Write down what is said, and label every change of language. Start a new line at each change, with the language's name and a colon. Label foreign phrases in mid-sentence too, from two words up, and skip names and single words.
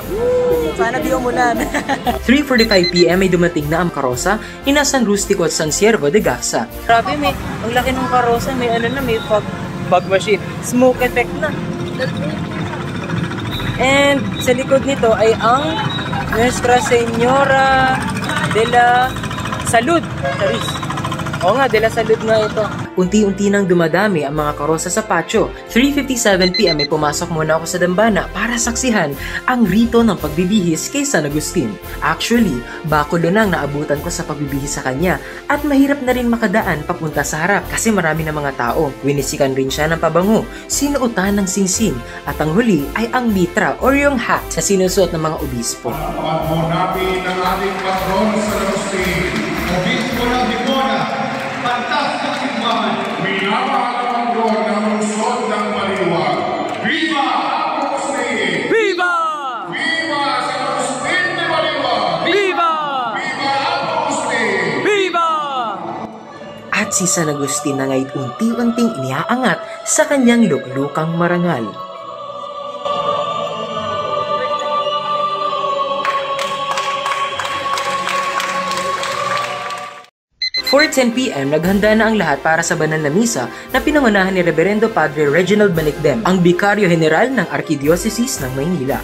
Filipino: Woo! Sana di umulan! 3:45 PM ay dumating na ang karosa ni San Rustico at San Siervo de Gasa. Grabe, ang laki ng karosa, may may fog machine.
English: Smoke effect
Filipino: na! And sa likod nito ay ang Nuestra Señora de la Salud. Charis. Oo nga, de la Salud nga ito. Unti-unti nang dumadami ang mga karosa sa patio. 3:57 PM ay pumasok muna ako sa dambana para saksihan ang rito ng pagbibihis kay San Agustin. Actually, bakulo nang naabutan ko sa pagbibihis sa kanya at mahirap na rin makadaan papunta sa harap kasi marami na mga tao. Winisikan rin siya ng pabango, sinuotan ng singsing at ang huli ay ang mitra or yung hat na sinusuot ng mga obispo. Natin ang ating patron San Agustin, obispo ng Dimona. Fantastic simbahan. Minamahal ang Lord ng lungsod ng Baliwag. Viva Agustin! Viva! Viva San Agustin de Baliwag! Viva! Viva Agustin! Viva! At si San Agustin na nga'y unti-unting iniaangat sa kanyang luklukang marangal. 4:10 PM, naghanda na ang lahat para sa banal na misa na pinangunahan ni Reverendo Padre Reginald Manicdem, ang Bikaryo General ng Arkidiocese ng Maynila.